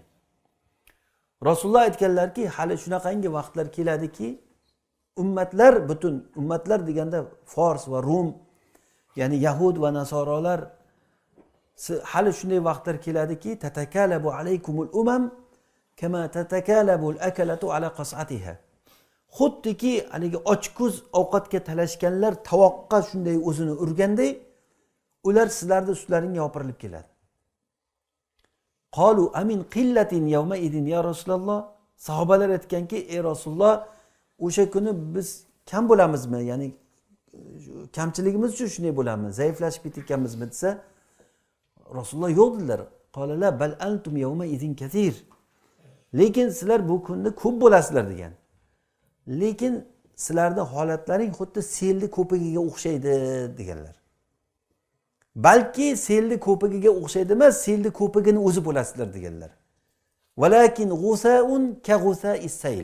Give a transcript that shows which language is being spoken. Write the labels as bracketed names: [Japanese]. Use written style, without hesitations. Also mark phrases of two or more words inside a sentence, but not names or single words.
[Uzbek] Rasululloh aytganlarki, hali shunaqangi vaqtlar keladiki, ummatlar, butun ummatlar deganda Fors va Rum, ya'ni Yahud va Nasorolar, hali shunday vaqtlar keladiki, [Arabic] تتكالب عليكم الأمم كما تتكالب الأكلة على قصعتها. [Uzbek] Xuddiki haligi ochko'z ovqatga talashganlar tovoqqa shunday o'zini urganday, ular sizlarning ustlaringga yopirilib keladi. [Arabic] قالوا أمن قلة يومئذ يا رسول الله. [Uzbek] Sahobalar aytganki, ey Rasululloh, o'sha kuni biz kam bo'lamizmi? Ya'ni kamchiligimiz uchun shunday bo'lamizmi? Zaiflashib ketganmizmi desa, Rasululloh yo'q dedilar. [Arabic] قال بل أنتم يومئذ كثير. [Uzbek] Lekin sizlar bu kunni ko'p bo'lasizlar degan. Lekin sizlarning holatlaring xuddi selni ko'pigiga o'xshaydi deganlar. Balki selni ko'pigiga o'xshaydi emas, selni ko'pigini o'zi bo'lasizlar deganlar. [Arabic] ولكن غثاء كغثاء السيل.